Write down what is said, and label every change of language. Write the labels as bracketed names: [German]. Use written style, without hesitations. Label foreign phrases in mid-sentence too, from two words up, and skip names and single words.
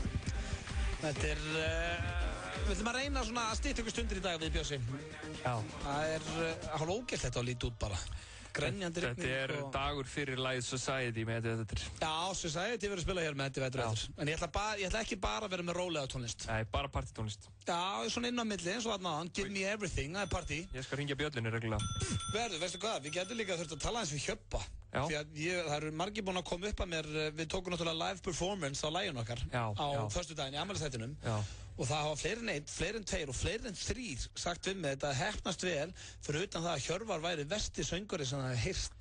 [Icelandic] Þetta við ætlum að reyna svona að stytta ykkur stundir í dag við Bjössi. Já. Það hálf ógeðslegt að líta út bara. Grenjandi rigning. Þetta dagur fyrir lagið Society með Eddie Vedder. Já, Society verður að spila hér með Eddie Vedder. En ég ætla ekki bara að vera með rólega tónlist. Nei, bara partytónlist. Já, svona inn á milli, eins og þarna áðan. [English] Give me everything, [Icelandic] það er partí. Ég skal hringja bjöllunni reglulega. Veistu hvað, við getum líka þurft að tala eins við Hjöppa. Já. Því að það eru margir búin að koma upp að mér, við tókum náttúrulega [English] live performance [Icelandic] á laginu okkar á föstudaginn í afmælisþættinum og það hafa fleiri en 2 og fleiri en 3 sagt við mig þetta heppnast vel fyrir utan það að Hjörvar væri versti söngvari sem það hefði heyrt.